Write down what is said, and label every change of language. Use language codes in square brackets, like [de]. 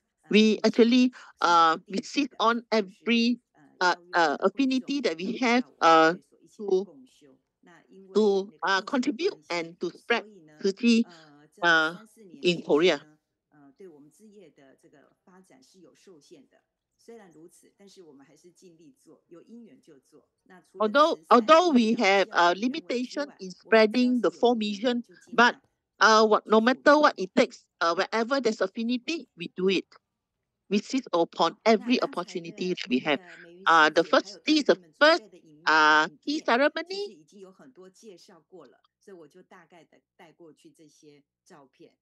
[en] We actually we sit on every affinity that we have to to contribute and to spread Tzu Chi in Korea. [zh] 对我们枝叶的这个发展是有受限的。虽然如此，但是我们还是尽力做，有因缘就做。那除了 [en] although we have a limitation in spreading the four mission, but no matter what it takes, wherever there's affinity, we do it. We seize upon every opportunity we have. This is the first tea ceremony. [zh] 已经有很多介绍过了，所以我就大概的带过去这些照片。